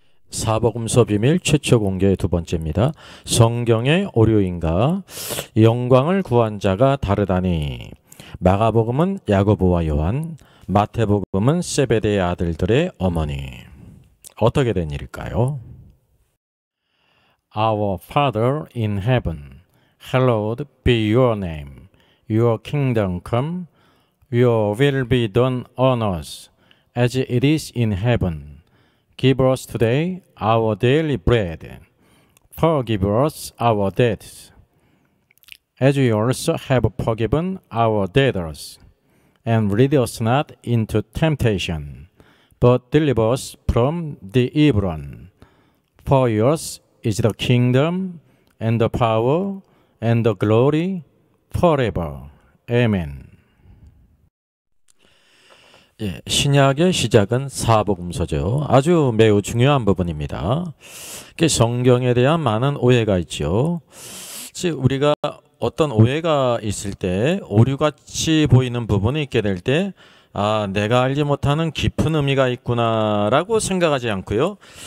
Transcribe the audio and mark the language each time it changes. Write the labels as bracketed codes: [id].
[ko] 사복음서 비밀 최초 공개 두 번째입니다. 성경의 오류인가? 영광을 구한 자가 다르다니. 마가복음은 야고보와 요한, 마태복음은 세베대의 아들들의 어머니. 어떻게 된 일일까요? [en] Our Father in heaven, hallowed be your name. Your kingdom come, your will be done on earth as it is in heaven. Give us today our daily bread. Forgive us our debts, as we also have forgiven our debtors. And lead us not into temptation, but deliver us from the evil one. For yours is the kingdom, and the power, and the glory, forever. Amen. [ko] 예, 신약의 시작은 사복음서죠. 아주 매우 중요한 부분입니다. 성경에 대한 많은 오해가 있죠. 우리가 어떤 오해가 있을 때 오류같이 보이는 부분이 있게 될 때 내가 알지 못하는 깊은 의미가 있구나라고 생각하지 않고요.